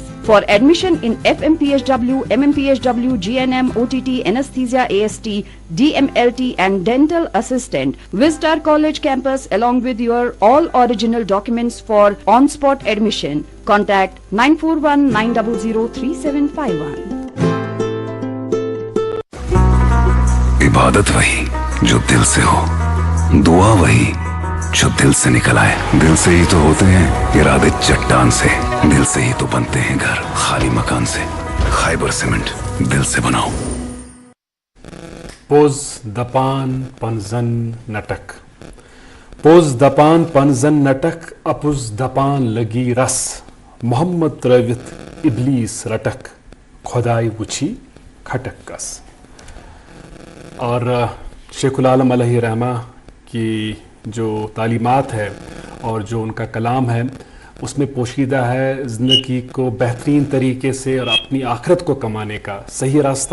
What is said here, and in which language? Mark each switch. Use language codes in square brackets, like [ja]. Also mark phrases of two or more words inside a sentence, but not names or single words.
[en] For admission in FMPHW, MMPHW, GNM, OTT, anesthesia, AST, DMLT and dental assistant, visit our college campus along with your all original documents for on-spot admission. Contact 941-900-3751. [ur] عبادت وہی جو دل سے ہو, دعا وہی جو دل سے نکل آئے. دل سے ہی تو ہوتے ہیں ارادے چٹان سے, دل سے ہی تو بنتے ہیں گھر خالی مکان سے. خیبر سیمنٹ, دل سے بناؤ. [ks] پوز دپان پنزن نٹک, پوز دپان پنزن نٹک, اپوز دپان لگی رس. محمد ترٲوِتھ ابلیس رٹک, خدائی وچھی کھٹک کس. [ur] اور شیخ العالم علیہ رحمہ کی جو تعلیمات ہے اور جو ان کا کلام ہے اس میں پوشیدہ ہے زندگی کو بہترین طریقے سے اور اپنی آخرت کو کمانے کا صحیح راستہ.